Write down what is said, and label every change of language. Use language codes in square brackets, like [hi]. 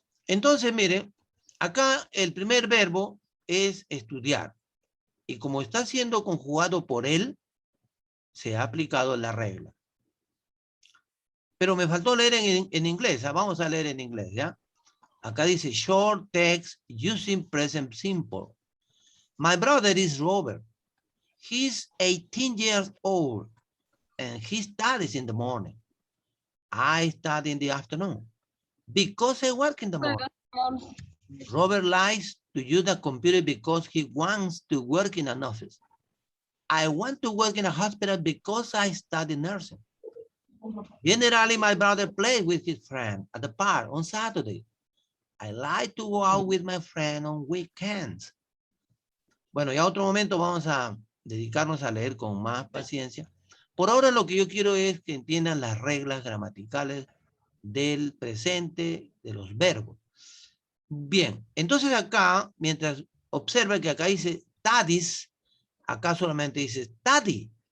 [es] Entonces, miren, acá el primer verbo es estudiar. Y como está siendo conjugado por él, se ha aplicado la regla. Pero me faltó leer en inglés. Vamos a leer en inglés, ¿ya? Acá dice [en] short text using present simple. My brother is Robert. He's 18 years old and he studies in the morning. I study in the afternoon. Because I work in the morning. Robert likes to use the computer because he wants to work in an office. I want to work in a hospital because I study nursing. Generally, my brother plays with his friend at the park on Saturday. I like to go out with my friend on weekends. [es] Bueno, ya otro momento vamos a dedicarnos a leer con más paciencia. Por ahora lo que yo quiero es que entiendan las reglas gramaticales del presente de los verbos. Bien, entonces acá, mientras observa que acá dice studies, acá solamente dice study.